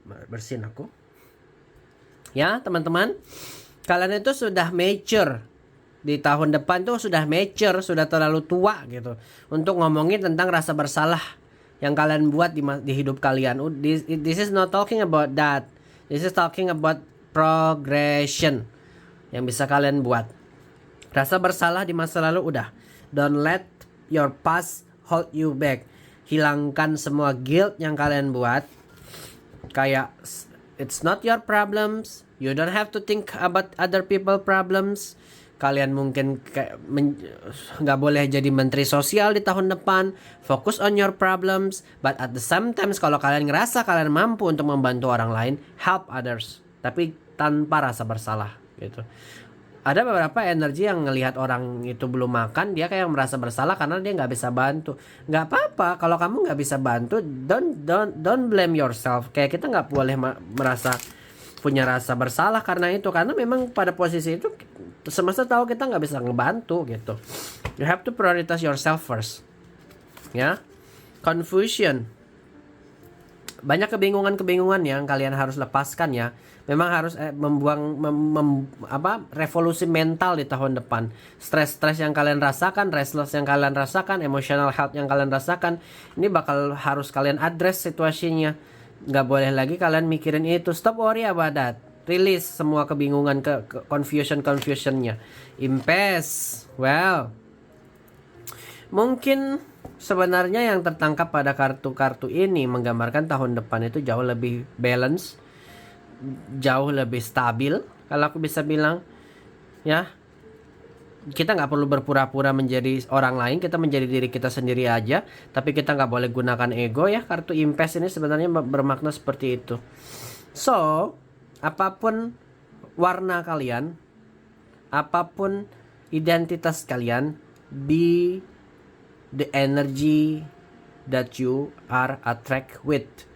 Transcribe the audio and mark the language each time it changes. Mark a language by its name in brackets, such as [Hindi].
[Indonesian] Bersin aku. Ya, teman-teman, kalian itu sudah mature. Di tahun depan tuh sudah mature, sudah terlalu tua gitu untuk ngomongin tentang rasa bersalah yang kalian buat di hidup kalian. [English] This is not talking about that. This is talking about progression [Indonesian] yang bisa kalian buat. Rasa bersalah di masa lalu udah. [English] Don't let your past hold you back. [Indonesian] Hilangkan semua guilt yang kalian buat. [English] Kayak it's not your problems. You don't have to think about other people problems. [Indonesian] Kalian mungkin nggak boleh jadi menteri sosial di tahun depan. [English] Focus on your problems. But at the same time, [Indonesian] kalau kalian ngerasa kalian mampu untuk membantu orang lain, [English] help others. [Indonesian] Tapi tanpa rasa bersalah gitu. Ada beberapa energi yang ngelihat orang itu belum makan, dia kayak merasa bersalah karena dia nggak bisa bantu. Nggak apa-apa kalau kamu nggak bisa bantu, [English] don't blame yourself. [Indonesian] Kayak kita nggak boleh merasa punya rasa bersalah karena itu, karena memang pada posisi itu semesta tahu kita nggak bisa ngebantu gitu. [English] You have to prioritize yourself first. [Indonesian] Ya, confusion. Banyak kebingungan yang kalian harus lepaskan ya. Memang harus membuang revolusi mental di tahun depan. Stres yang kalian rasakan, restless yang kalian rasakan, emotional health yang kalian rasakan, ini bakal harus kalian address situasinya. Gak boleh lagi kalian mikirin itu. [English] Stop worry about that. [Indonesian] Release semua kebingungan, confusionnya. [English] Impasse. [Indonesian] Well, mungkin sebenarnya yang tertangkap pada kartu-kartu ini menggambarkan tahun depan itu jauh lebih balance. jauh lebih stabil, kalau aku bisa bilang, ya. Kita nggak perlu berpura-pura menjadi orang lain, kita menjadi diri kita sendiri aja. Tapi kita nggak boleh gunakan ego ya. Kartu Impress ini sebenarnya bermakna seperti itu. [English] So, [Indonesian] apapun warna kalian, apapun identitas kalian, [English] be the energy that you are attract with.